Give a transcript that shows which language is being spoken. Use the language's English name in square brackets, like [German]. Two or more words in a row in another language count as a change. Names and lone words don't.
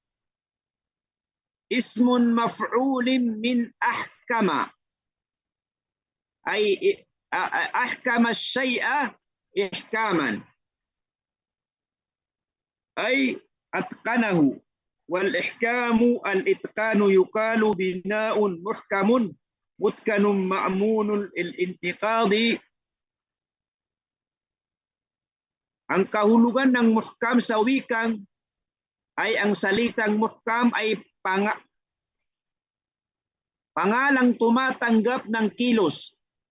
[Arabic] اسم مفعول من أحكم، أي أحكم الشيء إحكاما، أي أتقنه. والإحكام الإتقان يقال بناء محكم متقن مأمون الانتقاض. [Filipino] Ang kahulugan ng muhkam sa wikang ay ang salitang muhkam ay pangalang tumatanggap ng kilos